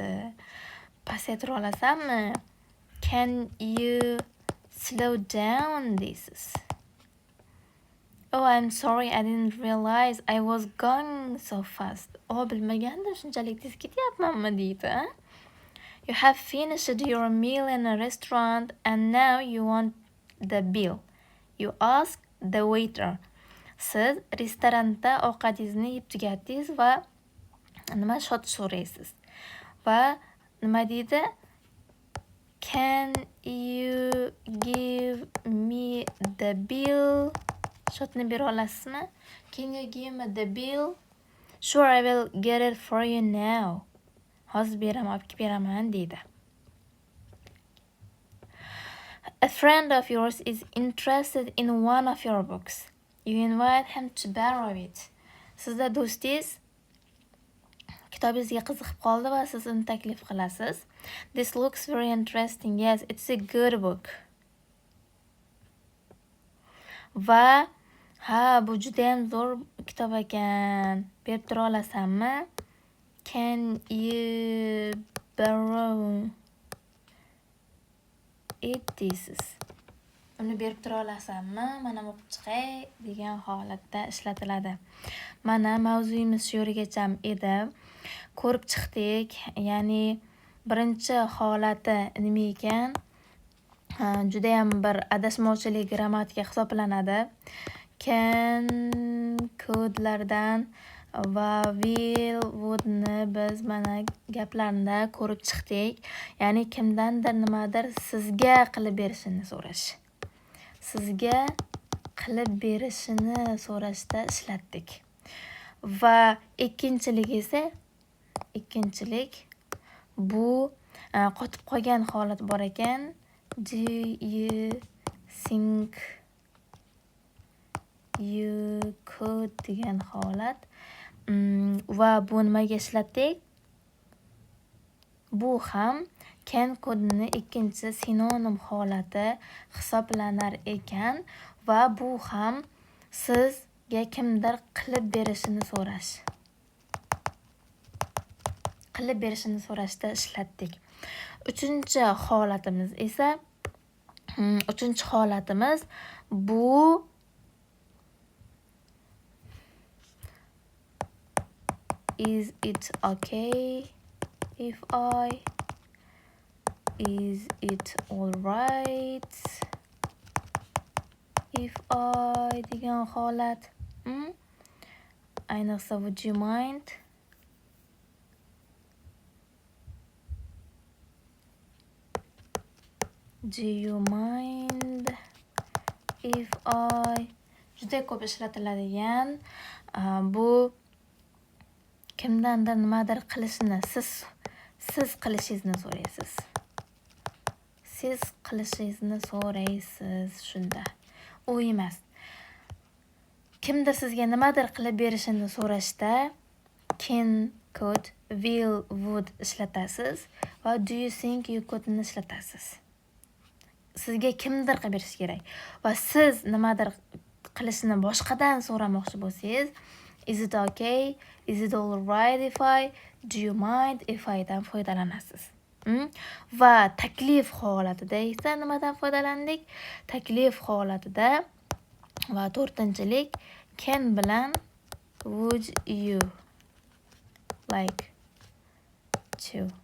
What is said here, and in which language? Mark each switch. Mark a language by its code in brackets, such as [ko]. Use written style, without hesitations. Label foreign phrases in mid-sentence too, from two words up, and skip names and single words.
[uz] Pasaytira olasanmi? [en] Can you slow down deysiz. Oh, I'm sorry, I didn't realize I was going so fast. [uz] Bilmagandim shunchalik tez ketyapmanmi deydi. [en] You have finished your meal in a restaurant and now you want the bill. You ask the waiter. [uz] Siz restoranda ovqatingizni yeb tugatdingiz va nima shot so'raysiz. Va nima deydi? [en] Can you give me the bill? [uz] Shotni bera olasizmi? [en] Can you give me the bill? Sure, I will get it for you now. [uz] Hozir beraman, olib kelib beraman deydi. [en] A friend of yours is interested in one of your books. You invite him to borrow it. [uz] Sizda do'stingiz kitobingizga qiziqib qoldi va siz uni taklif qilasiz. [en] This looks very interesting. Yes, it's a good book. [uz] Va bu juda ham zo'r kitob ekan. Berib tura olasanmi? [en] Can you borrow it deysiz. [uz] Uni berib tura olasanmi? Mana o'qib chiqay degan holatda ishlatiladi. Mana mavzuyimiz shu yergacha edi. Ko'rib chiqdik. Ya'ni birinchi holati nima ekan? Juda ham bir adashmovchilik grammatika hisoblanadi. Can kodlardan va [en] will would- [uz] ni biz mana gaplarni ko'rib chiqdik. Ya'ni kimdandir nimadir sizga qilib berishini so'rash. Sizga qilib berishini so'rashda ishlatdik. Va ikkinchilik esa bu qotib qolgan holat bor ekan. [en] Do you think you could [uz] degan holat. Va bu nimaga ishlatdik? Bu ham [en] can could- [uz] ni ikkinchi sinonim holati hisoblanar ekan va bu ham sizga kimdir qilib berishini so'rashda ishlatdik. Uchinchi holatimiz bu [en] is it okay if is it alright if [uz] degan holat. [en] Ayniqsa would you mind? Do you mind if [uz] juda ko'p ishlatiladigan bu kimdandir nimadir qilishini siz qilishingizni so'raysiz. Siz qilishingizni so'raysiz shunda. U emas. Kimdir sizga nimadir qilib berishini so'rashda [en] can, could, will, would [uz] ishlatasiz va [en] do you think you could- [uz] ni ishlatasiz. Sizga kimdir qilib berish kerak va siz nimadir qilishini boshqadan so'ramoqchi bo'lsangiz, [en] is it okay, is it all right if do you mind if [uz] dan foydalanasiz. Va taklif holatida esa nimadan foydalandik? Taklif holatida va to'rtinchilik can bilan [en] would you like to.